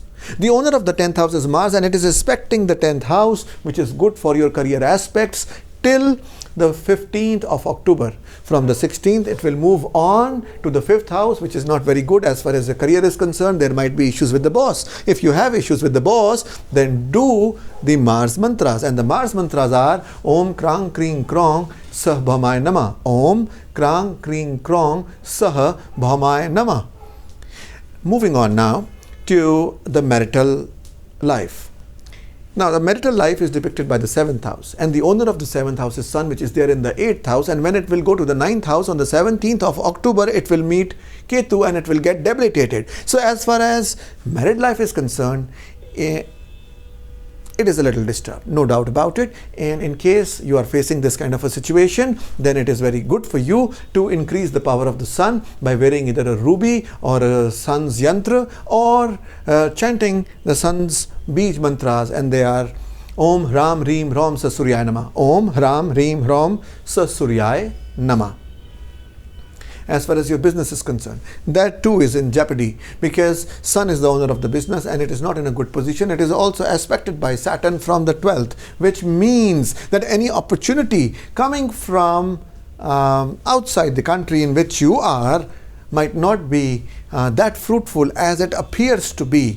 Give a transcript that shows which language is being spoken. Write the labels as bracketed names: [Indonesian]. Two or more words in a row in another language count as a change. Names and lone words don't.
[English] The owner of the 10th house is Mars, and it is aspecting the 10th house, which is good for your career aspects till the 15th of October. From the 16th, it will move on to the 5th house, which is not very good as far as the career is concerned. There might be issues with the boss. If you have issues with the boss, then do the Mars mantras. And the Mars mantras are [Sanskrit] Om Krang Kring Krong Sah Bhamay Nama. Om Krang Kring Krong Sah Bhamay Nama. [English] Moving on now to the marital life. Now, the marital life is depicted by the 7th house, and the owner of the 7th house is Sun, which is there in the 8th house, and when it will go to the 9th house on the 17th of October, it will meet Ketu and it will get debilitated. So as far as married life is concerned, it is a little disturbed, no doubt about it. And in case you are facing this kind of a situation, then it is very good for you to increase the power of the sun by wearing either a ruby or a sun's yantra, or chanting the sun's beej mantras, and they are [Sanskrit] Om Ram Reem Ram Sa Suryaya Nama. Om Ram Reem Ram Sa Suryaya Nama. [English] as far as your business is concerned. That too is in jeopardy because Sun is the owner of the business and it is not in a good position. It is also aspected by Saturn from the 12th, which means that any opportunity coming from outside the country in which you are might not be that fruitful as it appears to be.